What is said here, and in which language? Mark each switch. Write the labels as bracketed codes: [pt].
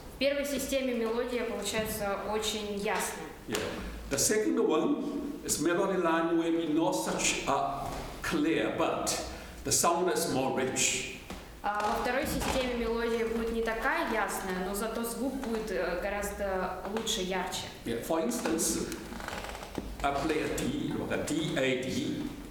[ru] В первой системе мелодия получается очень ясная. [en] Yeah. The second one is melody line will be not such clear, but the sound is more rich. [ru] Во второй системе мелодия будет не такая ясная, но зато звук будет гораздо лучше, ярче. [en] Yeah. For instance, I play a D, like a D, A, D.